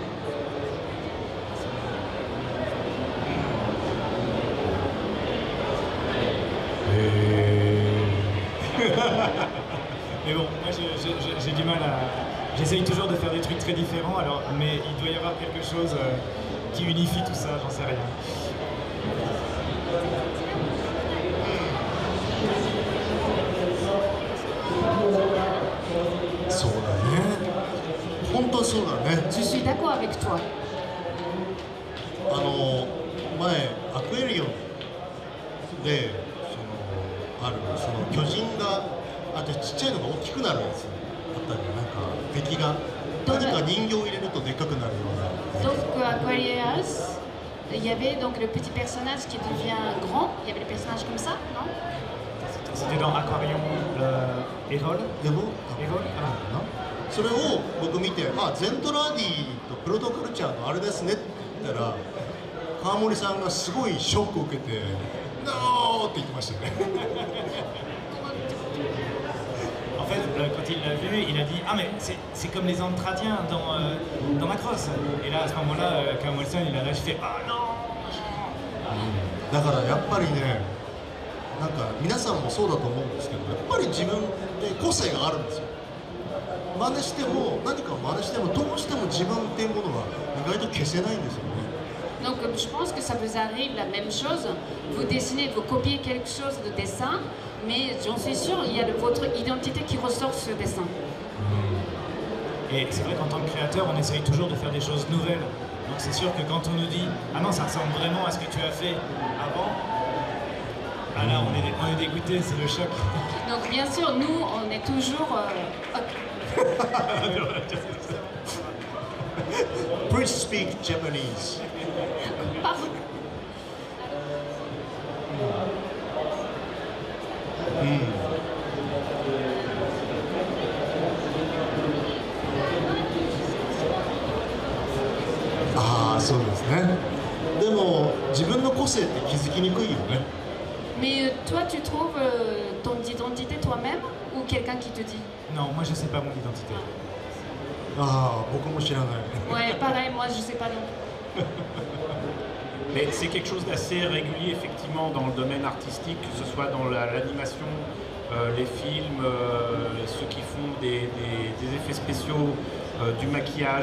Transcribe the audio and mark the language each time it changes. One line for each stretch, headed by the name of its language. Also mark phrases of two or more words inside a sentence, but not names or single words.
French: Mais bon, moi j'ai du mal à... J'essaye toujours de faire des trucs très différents, alors, mais il doit y avoir quelque chose qui unifie tout ça, j'en sais rien.
Japanese: そうだね。本当そうだね。
French: Je suis d'accord avec toi.
Japanese: 前アクエリオンでその巨人がちっちゃいのが大きくなるやつあったり、なんか敵が何か人形を入れるとでっかくなるような。
French: Donc Aquarius, il y avait donc le petit personnage qui devient grand. Il y avait le personnage comme ça, non? C'était dans Aquarium Erol.
Japanese: でも Erol それを僕見て、ゼントラーディとプロトカルチャーのあれですねって言ったら、川森さんがすごいショックを受けて「ノー!」って言ってましたね。
French: En fait, quand il l'a vu, il a dit « Ah mais c'est comme les Antradiens dans Macross !» Et là, à ce moment-là, Cam Wilson, il a lâché fait « Ah non !»
Japanese: だからやっぱりね、なんか皆さんもそうだと思うんですけど、やっぱり自分で個性があるんですよ。真似しても何かを真似してもどうしても自分っていうものは意外と消せないんですよね。
French: Donc je pense que ça vous arrive la même chose. Vous dessinez, vous copiez quelque chose de dessin, mais j'en suis sûre, il y a votre identité qui ressort sur ce dessin. Et c'est vrai qu'en tant que créateur, on essaye toujours de faire des choses nouvelles. Donc c'est sûr que quand on nous dit « Ah non, ça ressemble vraiment à ce que tu as fait avant », ah là, on est dégoûté, c'est le choc. Donc bien sûr, nous, on est toujours...
English: Please speak Japanese.
French: Pardon.
Japanese: ああ、そうですね。でも自分の個性って気づきにくいよね。
French: Mais toi, tu trouves ton identité toi-même ou quelqu'un qui te dit? Non, moi je sais pas mon identité.
Japanese: ああ、僕も知らない。
French: Ouais, pareil, moi je sais pas non. Mais c'est quelque chose d'assez régulier, effectivement, dans le domaine artistique, que ce soit dans l'animation, les films, ceux qui font des effets spéciaux, du maquillage.